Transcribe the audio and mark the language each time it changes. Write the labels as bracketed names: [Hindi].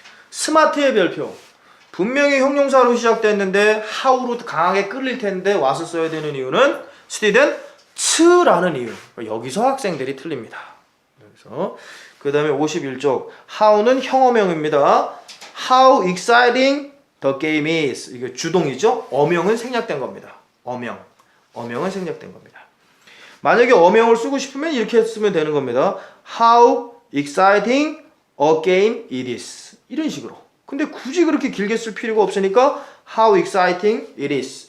[Korean] 스마트의 별표. 분명히 형용사로 시작됐는데 how로 강하게 끌릴 텐데 what을 써야 되는 이유는 student 라는 이유. 여기서 학생들이 틀립니다. 그래서 그 다음에 51쪽 how는 형어명입니다. [English] How exciting the game is. [Korean] 이게 주동이죠. 어명은 생략된 겁니다. 어명은 생략된 겁니다. 만약에 어명을 쓰고 싶으면 이렇게 쓰면 되는 겁니다. [English] How exciting a game it is. [Korean] 이런 식으로. 근데 굳이 그렇게 길게 쓸 필요가 없으니까 [English] How exciting it is.